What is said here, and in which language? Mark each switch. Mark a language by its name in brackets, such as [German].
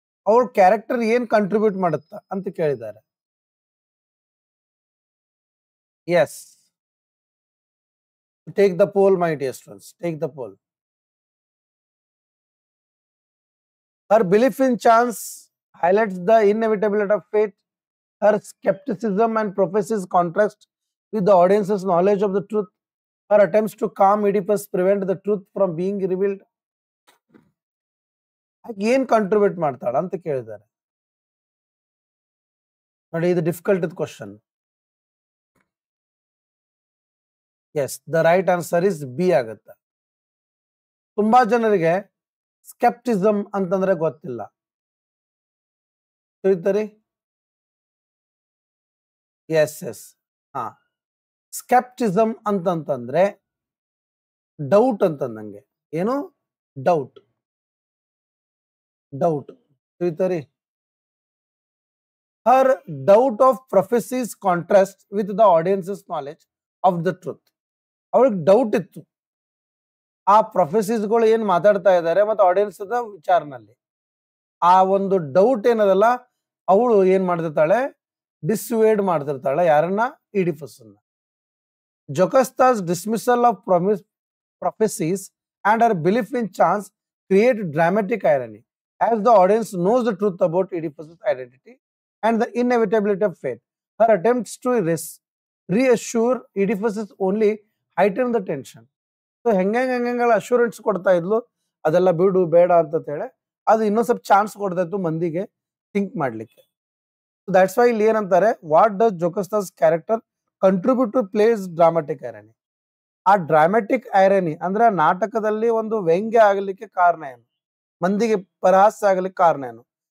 [Kannada] ಅವ್ರ ಕ್ಯಾರೆಕ್ಟರ್ ಏನ್ ಕಂಟ್ರಿಬ್ಯೂಟ್ ಮಾಡುತ್ತಾ ಅಂತ ಕೇಳಿದ್ದಾರೆ. [English] Yes. Take the poll, my dear students. Take the poll. Her belief in chance highlights the inevitability of fate. Her skepticism and prophecies contrast with the audience's knowledge of the truth. Her attempts to calm Oedipus prevent the truth from being revealed. [Kannada] ಏನ್ contribute ಮಾಡ್ತಾಳ ಅಂತ ಕೇಳಿದ್ದಾರೆ ನೋಡಿ. ಇದು difficult question. S, [English] the right answer is B [Kannada] ಆಗುತ್ತೆ. ತುಂಬಾ ಜನರಿಗೆ ಸ್ಕೆಪ್ಟಿಸಮ್ ಅಂತಂದ್ರೆ ಗೊತ್ತಿಲ್ಲ. ತಿಳಿತರಿ? S S. ಸ್ಕೆಪ್ಟಿಸಮ್ ಅಂತಂತಂದ್ರೆ ಡೌಟ್ ಅಂತಂದಂಗೆ. ಏನು? Doubt. ತಿಳಿತರಿ. [English] Her doubt of prophecies contrast with the audience's knowledge of the truth. [Kannada] ಅವಳಿಗೆ ಡೌಟ್ ಇತ್ತು ಆ ಪ್ರೊಫೆಸೀಸ್ಗಳು ಏನ್ ಮಾತಾಡ್ತಾ ಇದ್ದಾರೆ ಮತ್ತು ಆಡಿಯನ್ಸ್ ವಿಚಾರನಲ್ಲಿ. ಆ ಒಂದು ಡೌಟ್ ಏನದಲ್ಲ ಅವಳು ಏನ್ ಮಾಡ್ತಿರ್ತಾಳೆ, ಡಿಸ್ವೇಡ್ ಮಾಡ್ತಿರ್ತಾಳೆ ಯಾರನ್ನ, ಈಡಿಪಸ್ ಅನ್ನ. [English] Jocasta's dismissal of prophecies and her belief in chance create dramatic irony as the audience knows the truth about Oedipus's identity and the inevitability of fate. Her attempts to reassure Oedipus only heighten the tension. [Kannada] So ಹೆಂಗೆಲ್ಲ assurance ಕೊಡ್ತಾ ಇದ್ಲು, ಅದೆಲ್ಲ ಬಿಡು ಬೇಡ ಅಂತ ಹೇಳಿ ಅದು ಇನ್ನೊಂದು ಸ್ವಲ್ಪ ಚಾನ್ಸ್ ಕೊಡ್ತಾ ಇತ್ತು ಮಂದಿಗೆ ಥಿಂಕ್ ಮಾಡ್ಲಿಕ್ಕೆ. [English] that's why [Kannada] ಇಲ್ಲಿ ಏನಂತಾರೆ, [English] What does Jocasta's character contribute to play's dramatic irony. [Kannada] ಆ ಡ್ರಾಮಾಟಿಕ್ ಐರನಿ ಅಂದ್ರೆ ನಾಟಕದಲ್ಲಿ ಒಂದು ವ್ಯಂಗ್ಯ ಆಗಲಿಕ್ಕೆ ಕಾರಣ ಏನು, ಮಂದಿಗೆ ಪರಹಾಸ್ಯ ಆಗಲಿಕ್ಕೆ ಕಾರಣ ಏನು.